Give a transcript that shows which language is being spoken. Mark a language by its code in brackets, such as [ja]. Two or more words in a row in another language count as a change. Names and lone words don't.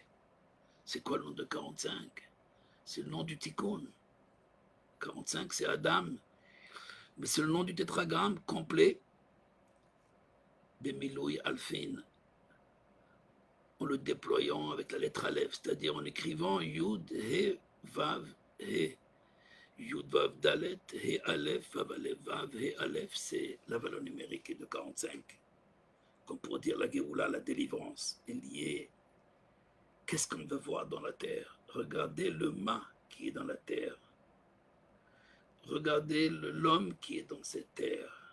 [fr] C'est quoi le nom de 45? C'est le nom du Tikkun. 45, c'est Adam. Mais c'est le nom du tétragramme complet. [he] במילוי אלפין. [fr] En le déployant avec la lettre Aleph, c'est-à-dire en écrivant Yud, He, Vav, He. [he] יוד, ואו, דלת, הא, אלף, ואו, אלף, ואו, הא, אלף, [fr] c'est la valeur numérique de 45. Comme pour dire la Géoula, la délivrance, est liée. Qu'est-ce qu'on veut voir dans la terre? Regardez le Ma qui est dans la terre. Regardez l'homme qui est dans cette terre.